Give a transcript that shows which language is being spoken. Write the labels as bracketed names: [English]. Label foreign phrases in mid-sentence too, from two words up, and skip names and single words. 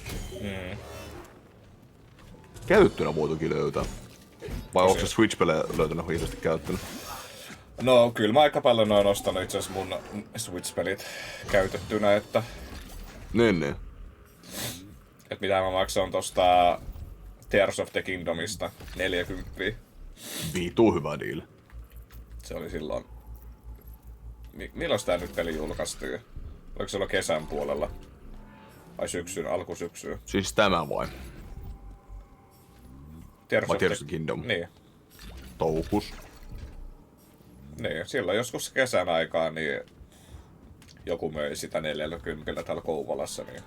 [Finnish] Käytettynä voi toki löytää. Vai onko se Switch-pelejä löytänyt hirveästi käyttänyt? No kyllä mä aika paljon oon ostanut itse asiassa mun Switch-pelit käytettynä, että... Niin. Et mitä mä maksan tosta Tears of the Kingdomista 40. Vitu hyvä deal. Se oli silloin... Milloin tää nyt peli julkaistiin? Oliko se kesän puolella? Vai alkusyksyyn? Siis tämä vai? Tears vai of Tears of the Kingdom? Niin. Toukus. Niin, silloin joskus kesän aikaa niin joku möi sitä 40 täällä Kouvolassa. Niin...